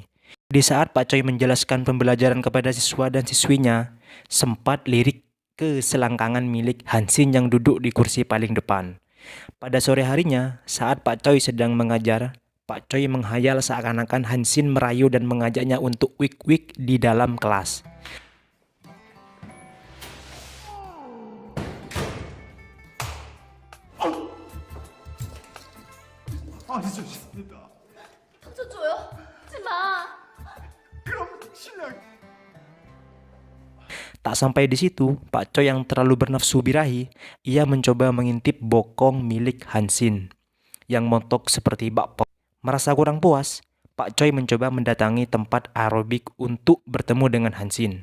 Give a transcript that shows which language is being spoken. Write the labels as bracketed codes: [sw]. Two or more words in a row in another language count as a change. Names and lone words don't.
[id] Di saat Pak Choi menjelaskan pembelajaran kepada siswa dan siswinya, sempat lirik ke selangkangan milik Hansin yang duduk di kursi paling depan. Pada sore harinya, saat Pak Choi sedang mengajar, Pak Choi menghayal seakan-akan Hansin merayu dan mengajaknya untuk wik-wik di dalam kelas. [ko] 아니 좋습니다. 닥쳐줘요. 하지 마. 그럼 실례. [id] Tak sampai di situ, Pak Choi yang terlalu bernafsu birahi, ia mencoba mengintip bokong milik Hansin yang montok seperti bakpao. Merasa kurang puas, Pak Choi mencoba mendatangi tempat aerobik untuk bertemu dengan Hansin.